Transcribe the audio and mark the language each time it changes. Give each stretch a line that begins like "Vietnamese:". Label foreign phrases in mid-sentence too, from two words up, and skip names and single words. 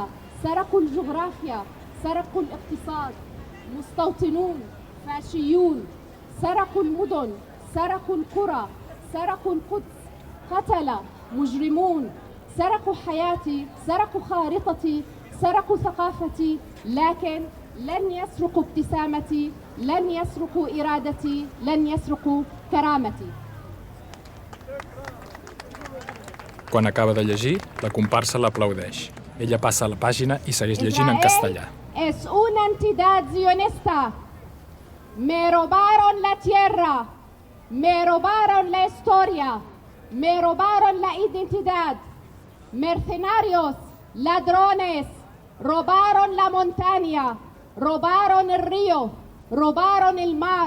Arabic: سرقوا الجغرافيا سرقوا الاقتصاد مستوطنون فاشيون سرقوا المدن سرقوا القرى سرقوا القدس قتلة مجرمون سرقوا حياتي سرقوا خارطتي سرقوا ثقافتي لكن لن يسرقوا ابتسامتي لن يسرقوا إرادتي لن يسرقوا كرامتي.
Catalan: Quan acaba de llegir, la comparsa l'aplaudeix. Ella passa a la pàgina i segueix llegint en castellà.
Spanish: Es una entidad zionista. Me robaron la tierra. me robaron la historia, me robaron la identidad. Mercenarios, ladrones, robaron la montaña, robaron el río, robaron el mar.